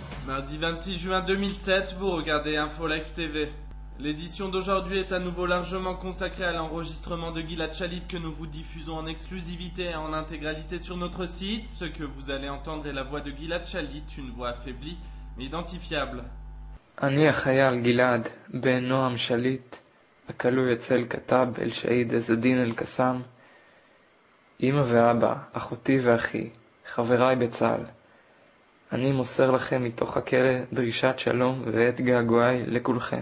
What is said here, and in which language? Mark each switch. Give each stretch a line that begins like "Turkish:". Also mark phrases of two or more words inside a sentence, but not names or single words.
French: Mardi 26 juin 2007, vous regardez Info Live TV. L'édition d'aujourd'hui est à nouveau largement consacrée à l'enregistrement de Gilad Shalit que nous vous diffusons en exclusivité et en intégralité sur notre site. Ce que vous allez entendre est la voix de Gilad Shalit, une voix affaiblie mais identifiable.
Hebrew: אני החייל גלעד בן נועם שליט, הכלוא אצל כתב אל שהיד עז א-דין אל-קסאם. אמא ואבא, אחותי ואחי, חבריי בצה"ל. אני מוסר לכם מתוך הכלא דרישת שלום ואת געגועי לכולכם.